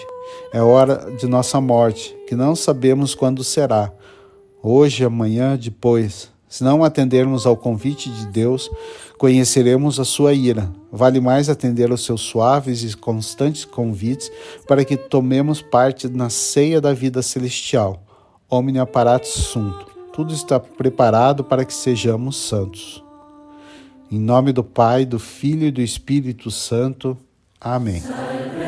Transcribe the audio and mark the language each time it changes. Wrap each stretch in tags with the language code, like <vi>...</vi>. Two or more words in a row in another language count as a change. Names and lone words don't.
<pt>É hora de nossa morte, que não sabemos quando será. Hoje, amanhã, depois. Se não atendermos ao convite de Deus, conheceremos a sua ira. Vale mais atender aos seus suaves e constantes convites para que tomemos parte na ceia da vida celestial.</pt> <la>Omnia parata sunt.</la> <pt>Tudo está preparado para que sejamos santos. Em nome do Pai, do Filho e do Espírito Santo. Amém.</pt>